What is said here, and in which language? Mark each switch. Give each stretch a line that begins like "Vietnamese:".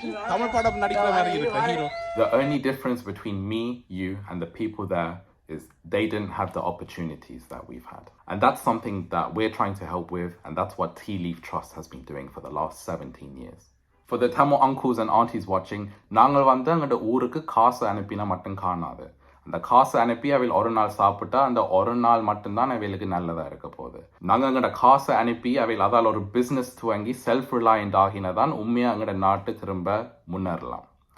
Tamil: தமிழ் படம் நடிக்கிற மாதிரி இருக்கு hero.
English: The only difference between me, you, and the people there is they didn't have the opportunities that we've had. And that's something that we're trying to help with, and that's what Tea Leaf Trust has been doing for the last 17 years. For the Tamil uncles and aunties watching,
Tamil: நாங்கள் வந்து எங்களோட ஊருக்கு காசு அனுப்பினா மட்டும் காணாது. அந்த காசு அனுப்பி அவையில் ஒரு நாள் சாப்பிட்டா அந்த ஒரு நாள் மட்டும்தான் அவைகளுக்கு நல்லதாக இருக்க போகுது. நாங்கள் எங்களோட காசு அனுப்பி அவையில் அதால் ஒரு பிஸ்னஸ் துவங்கி செல்ஃப் ரிலையண்ட் ஆகினதான் உண்மையாக எங்களோட நாட்டு திரும்ப முன்னேறலாம்.